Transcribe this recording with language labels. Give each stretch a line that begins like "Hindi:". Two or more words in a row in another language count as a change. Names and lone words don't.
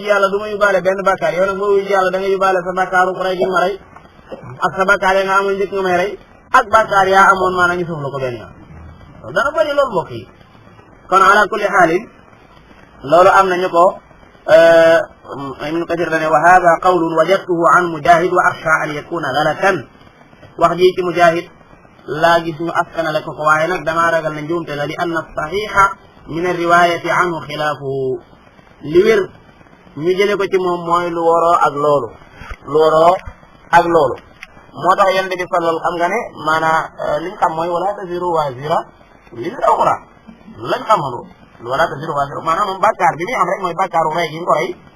Wolof: ji yàlla du ma yóbbaale benn bakkaar yow nag boo wuy ji yàlla da nga yóbbaale sa bakkaaru rey gi ma rey ak sa bakkaar ya nga amoon njëkk nga may rey ak bakkaar yaa amoon maanaam ñu suuf la ko benn yoon dana bëri loolu mbokk yi kon
Arabic: على كل حال
Wolof: loolu am nañu ko ibnu kathir dane
Arabic: وهذا قول وجدته عن مجاهد وأخشى أن يكون غلطا
Wolof: wax ji ci mujahid laa gis ñu askanale ko ko waaye nag damaa ragal na njuumte la
Arabic: لأن الصحيح من الرواية عنه خلافه
Wolof: li wér ñu jële ko ci moom mooy lu waroo ak loolu moo tax yonent bi sallallahu xam nga ne maanaam liñ xam mooy
Arabic: ولا تزر وازرة وزر أخرى
Wolof: lañ xamoon
Arabic: ولا تزر وازرة
Wolof: maanaam moom bàkkaar bi muy am rek mooy bàkkaaru rey gi nga ko rey